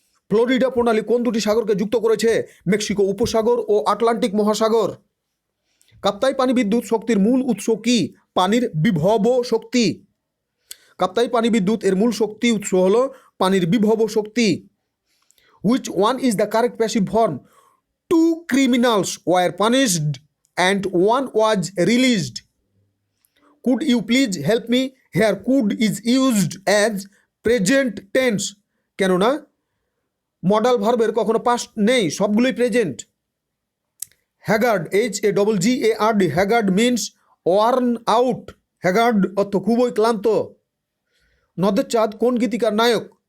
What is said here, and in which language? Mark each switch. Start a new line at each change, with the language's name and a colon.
Bangla: Florida প্রণালী কোন দুটি সাগরকে যুক্ত করেছে? মেক্সিকো উপসাগর ও আটলান্টিক মহাসাগর। কাপ্তাই পানি বিদ্যুৎ শক্তির মূল উৎস কি? পানির বিভব শক্তি। কাপ্তাই পানি বিদ্যুৎ এর মূল শক্তি উৎস হলো পানির বিভব শক্তি।
English: Which one is the correct passive form? 2 criminals were punished and 1 was released. Could you please help me? Here could is used as present tense,
Bangla: কেননা মডাল ভার্বের কখনো পাস্ট নেই, সবগুলোই present.
English: Haggard, HAGGARD, haggard means worn out.
Bangla: হ্যাগার্ড অর্থ খুবই ক্লান্ত। নদের চাঁদ কোন গীতিকার নায়ক?